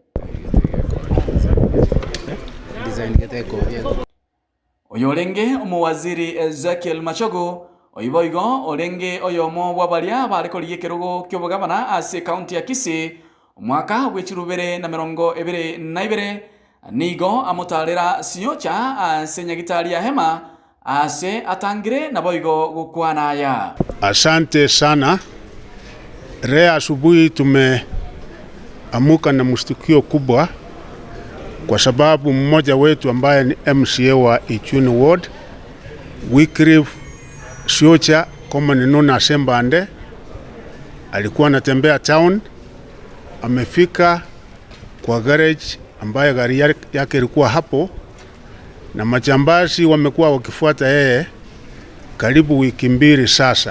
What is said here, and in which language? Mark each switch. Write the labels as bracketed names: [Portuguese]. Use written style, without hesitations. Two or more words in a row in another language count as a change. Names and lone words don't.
[Gusii] oyo olenge omowaziri Ezekiel Machogu oiboigo olenge oyomo bwabaria barekoriye kerogo kyobogabana ase county ya Kisii omwaka w'echirubere na 2022 nigo amotarera Siocha ase nyagitari ya hema ase atangire na boigo gukwanaya. [Swahili] Asante sana. Leo asubuhi tumeamuka na mshtukio kubwa kwa sababu mmoja wetu ambaye ni MCA wa Ichuni Ward, Wycliffe Siocha kama ni nuna Sembande, alikuwa anatembea town, amefika kwa garage ambaye gari yake ilikuwa hapo, na majambazi wamekuwa wakifuata yeye karibu wiki mbili sasa.